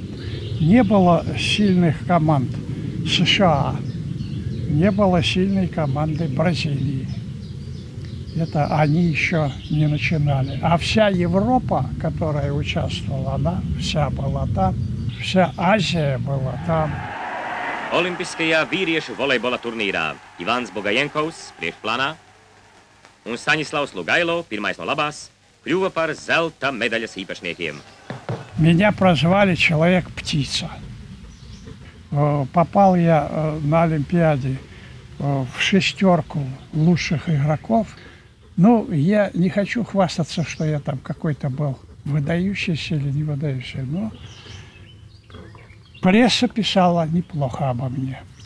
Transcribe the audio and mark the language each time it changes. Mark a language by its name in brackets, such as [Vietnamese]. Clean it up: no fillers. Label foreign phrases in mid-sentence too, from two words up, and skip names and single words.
[Russian] Не было сильных команд США. Не было сильной команды Бразилии. Это они еще не начинали. А вся Европа, которая участвовала, она вся была там. Вся Азия была там. [Latvian] Olimpiskajā vīriešu volejbola turnīrā Ivans Bogajenkovs priekšplānā un Staņislavs Lugailo, pirmais no labās, kļuva par zelta medaļas īpašniekiem. [Russian] Меня прозвали Человек-птица. Попал я на Олимпиаде в 6 лучших игроков. Ну, я не хочу хвастаться, что я там какой-то был выдающийся или не выдающийся, но пресса писала неплохо обо мне.